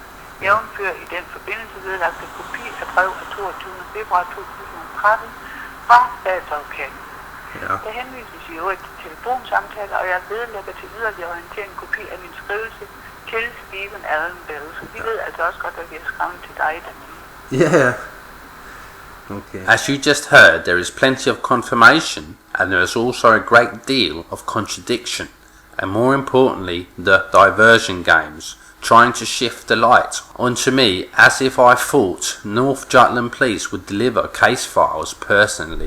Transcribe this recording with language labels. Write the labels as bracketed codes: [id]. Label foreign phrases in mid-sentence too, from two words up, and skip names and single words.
[da] Jævnfører i den forbindelse vedlagt en kopi af brev af 22. februar 2013 fra statsadvokaten. Ja. Der henvises i øvrigt til telefonsamtaler, og jeg vedlægger til yderligere orientering en kopi af min skrivelse til Stephen Allen Bell. Så vi ved altså også godt, at vi har skrevet til dig, Daniel. [en] Yeah. Okay. As you just heard, there is plenty of confirmation, and there is also a great deal of contradiction, and more importantly, the diversion games, trying to shift the light onto me as if I thought North Jutland Police would deliver case files personally.